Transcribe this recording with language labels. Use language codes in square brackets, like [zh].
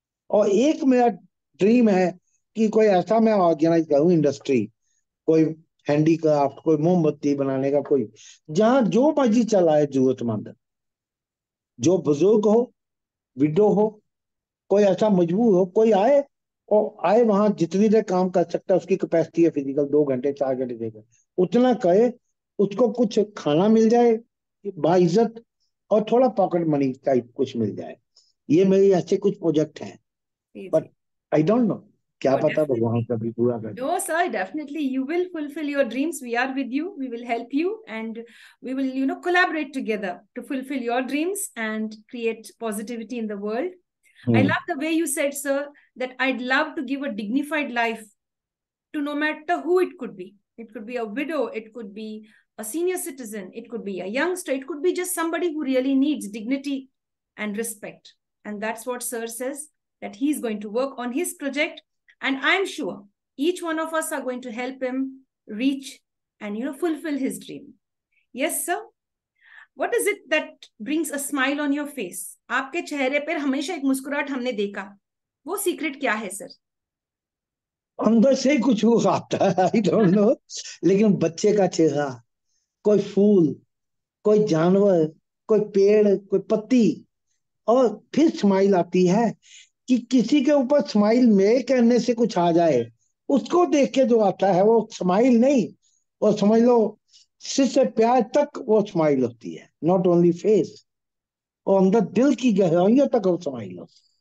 [hi] और एक मेरा ड्रीम है कि कोई ऐसा मैं ऑर्गेनाइज करूं इंडस्ट्री, कोई हैंडीक्राफ्ट, कोई मोमबत्ती बनाने का, कोई जहां जो मर्जी चलाए जरूरतमंद, जो बुजुर्ग हो, विडो हो, कोई ऐसा मजबूर हो, कोई आए और आए वहां जितनी देर काम कर सकता है, उसकी कैपेसिटी है फिजिकल, 2 घंटे 4 घंटे देकर उतना करे, उसको कुछ खाना मिल जाए बाइज्जत, और थोड़ा पॉकेट मनी टाइप कुछ मिल जाए। ये मेरी ऐसे कुछ प्रोजेक्ट हैं। जी [en] but [hi] ji. [en] I don't know, क्या No, [hi] पता भगवान [en] definitely. [hi] कभी पूरा कर दे। [en] No, sir, definitely you will fulfill your dreams. We are with you. We will help you, and we will, collaborate together to fulfill your dreams and create positivity in the world. I hmm. love the way you said, sir, that I'd love to give a dignified life to no matter who it could be. It could be a widow, it could be a senior citizen, it could be a youngster, it could be just somebody who really needs dignity and respect. And that's what Sir says, that he's going to work on his project. And I'm sure each one of us are going to help him reach and fulfill his dream. Yes, sir. What is it that brings a smile on your face? [hi] आपके चेहरे पर हमेशा एक मुस्कुराहट हमने देखा, वो secret क्या है सर? अंदर से ही कुछ वो आता है, [en] I don't know. [hi] लेकिन बच्चे का चेहरा, कोई फूल, कोई जानवर, कोई पेड़, कोई पत्ती, और फिर स्माइल आती है कि किसी के ऊपर स्माइल मेरे करने से कुछ आ जाए, उसको देख के जो आता है वो स्माइल नहीं, वो समझ लो सिर से पैर तक वो स्माइल होती है, [en] not only face, [hi] और अंदर दिल की गहराइयों तक वो स्माइल होती